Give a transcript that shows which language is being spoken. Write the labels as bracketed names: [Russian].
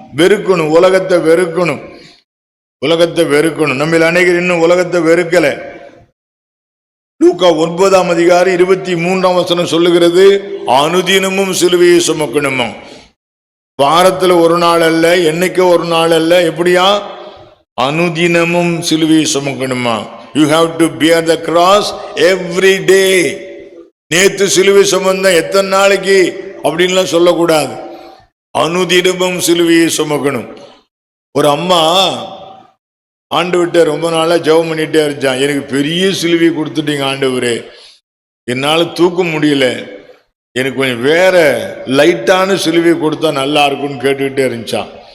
[Tamil] வெறுக்கணும், உலகத்தை வெறுக்கணும், உலகத்தை வெறுக்கணும். நம்ம அநேகர் இன்னும் உலகத்தை வெறுக்கல. லூக்கா 9 அதிகாரம் 23 சொல்லுகிறது, அனுதினமும் சிலுவையை சுமக்கணுமா. வாரத்துல ஒரு நாள் அல்ல, என்னைக்கோ ஒரு நாள் அல்ல, எப்படியா? அனுதினமும் சிலுவையை சுமக்கணுமா. [English] You have to bear the cross every day. [Tamil] நேத்து சிலுவை சுமந்த எத்தனை நாளைக்கு அப்படின்லாம் சொல்லக்கூடாது. அனுதினமும் சிலுவையை சுமக்கணும். ஒரு அம்மா ஆண்டவர்கிட்ட ரொம்ப நாளா ஜெபம் பண்ணிட்டே இருந்துச்சான். எனக்கு பெரிய சிலுவை கொடுத்துட்டீங்க ஆண்டவரே, என்னால தூக்க முடியல, எனக்கு கொஞ்சம் வேற லைட்டான சிலுவை கொடுத்தா நல்லா இருக்கும்னு கேட்டுக்கிட்டே இருந்துச்சான்.